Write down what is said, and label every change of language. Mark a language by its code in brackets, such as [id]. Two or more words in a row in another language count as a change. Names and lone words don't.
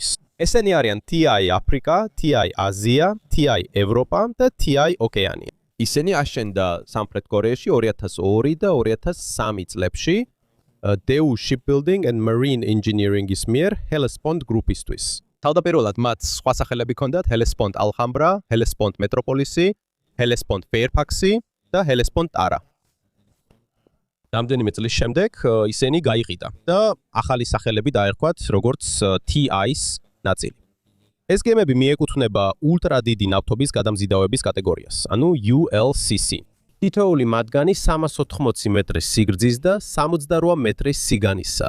[ka] ესენი არიან TI აფრიკა, TI აზია, TI ევროპა და TI ოკეანია. ისინი აშენდა სამხრეთ კორეაში 2002 და 2003 წლებში. Daewoo Shipbuilding and Marine Engineering-ის მიერ Hellespont გრუპისთვის. თავდაპირველად მათ სხვა სახელები ჰქონდათ Hellespont Alhambra, Hellespont Metropolis, Hellespont Fairfax და Hellespont Tara. რამდენიმე წლის შემდეგ ისინი გაიყიდა და ახალი სახელები დაერქვათ როგორც TI-ის ნაწილი. ეს გემები მიეკუთვნება ულტრადიდი ნავთობის გადამზიდავების კატეგორიას, ანუ ULCC. თითოეული მათგანი 380 მეტრის სიგრძის და 68 მეტრის სიგანისა.